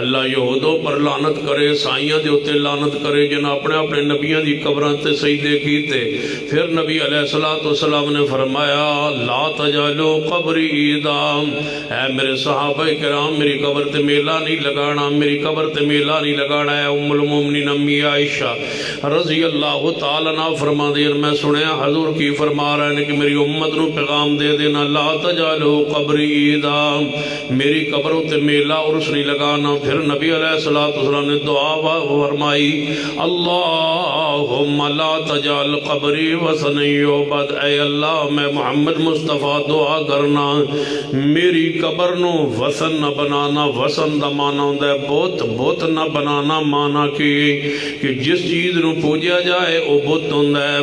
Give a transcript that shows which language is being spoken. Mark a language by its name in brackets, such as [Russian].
[Punjabi] اللہ یہودوں پر لعنت کرے عیسائیاں دے اوتے لعنت کرے جنہاں اپنے اپنے نبیاں دی قبراں تے سجدے کیتے. [Urdu] پھر نبی علیہ الصلوۃ والسلام نے فرمایا [Arabic] لا تجعلوا قبری عیدا. [Punjabi] اے میرے صحابہ کرام میری قبر تے میلہ نہیں لگانا میری قبر تے میلہ نہیں لگانا. ہے ام المومنین امی عائشہ رضی اللہ تعالیٰ عنہ فرما دیں میں سنیا حضور کی فرما رہے ہیں کہ میری امت نو پیغام دے دینا [Arabic] لا تجعلوا قبری عیدا. [Punjabi] میری قبروں تے میلہ عرس نہیں لگانا. [Urdu] پھر نبی علیہ الصلوۃ والسلام نے دعا فرمائی [Arabic] اللہم لا تجعل قبری وثن یعبد. [Punjabi] اے اللہ میں محمد مصطفیٰ دعا کرنا میری قبر نو وثن نہ بنانا. وثن دا معنی ہوندا ہے بت نہ بنانا. معنی کہ جس چیز نو پوجیا جائے او بت ہوندا ہے.